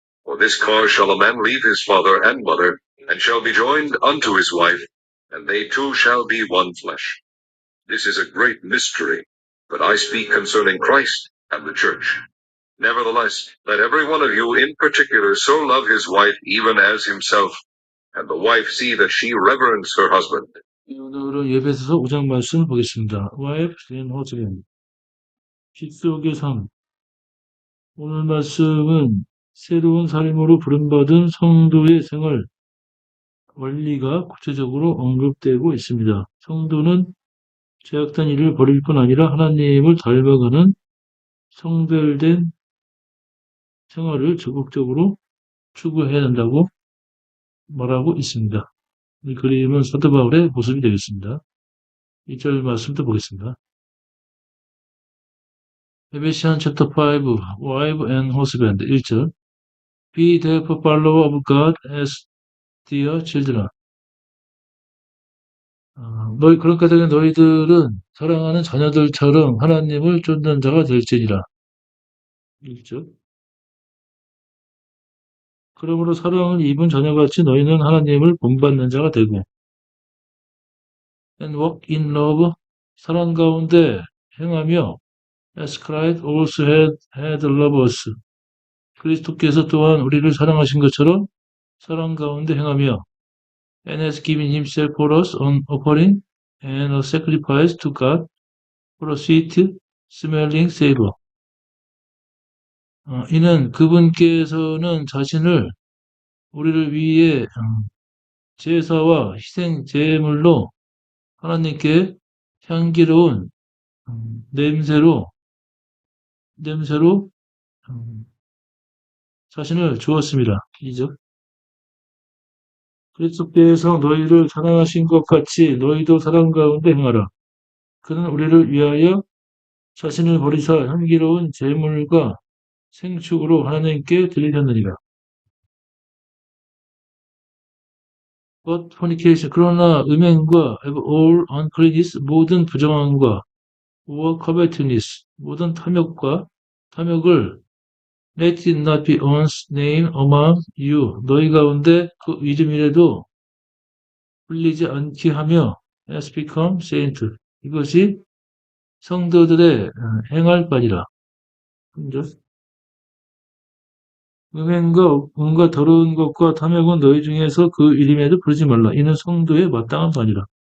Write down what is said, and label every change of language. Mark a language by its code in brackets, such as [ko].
[en] For this cause shall a man leave his father and mother, and shall be joined unto his wife, and they two shall be one flesh. This is a great mystery, but I speak concerning Christ and the church. Nevertheless, let every one of you in particular so love his wife even as himself, and the wife see that she reverence her husband. [ko] 오늘은 에베소서 5장 말씀을 보겠습니다. [en] Wives and husbands. [ko] 빗속의 삶. 오늘 말씀은 새로운 삶으로 부름받은 성도의 생활, 원리가 구체적으로 언급되고 있습니다. 성도는 죄악된 일을 버릴 뿐 아니라 하나님을 닮아가는 성별된 생활을 적극적으로 추구해야 한다고 말하고 있습니다. 이 그림은 사도 바울의 모습이 되겠습니다. 1절 말씀부터 보겠습니다. [en] Ephesians chapter 5, wife and husband. [ko] 1절. [en] Be therefore follower of God as dear children. [ko] 그렇게 되면 너희들은 사랑하는 자녀들처럼 하나님을 쫓는 자가 될지니라. 1절. 그러므로 사랑을 입은 자녀같이 너희는 하나님을 본받는 자가 되고 [en] and walk in love, [ko] 사랑 가운데 행하며 [en] as Christ also had loved us. [ko] 그리스도께서 또한 우리를 사랑하신 것처럼 사랑 가운데 행하며 [en] and has given himself for us an offering and a sacrifice to God for a sweet smelling savor. [ko] 이는 그분께서는 자신을 우리를 위해 제사와 희생 제물로 하나님께 향기로운 냄새로 음, 자신을 주었습니다. 이죠. 그리스도께서 너희를 사랑하신 것 같이 너희도 사랑 가운데 행하라. 그는 우리를 위하여 자신을 버리사 향기로운 제물과 생축으로 하나님께 드리셨느니라. [en] But fornication, [ko] 그러나 음행과 [en] all uncleanness, [ko] 모든 부정함과 [en] or covetousness, [ko] 모든 탐욕을 [en] let it not be one's name among you, [ko] 너희 가운데 그 이름이라도 불리지 않게 하며 [en] has become saint. [ko] 이것이 성도들의 행할 바니라. 그죠? 음행과 온갖 더러운 것과 탐욕은 너희 중에서 그 이름에도 부르지 말라. 이는 성도의 마땅한 바니라.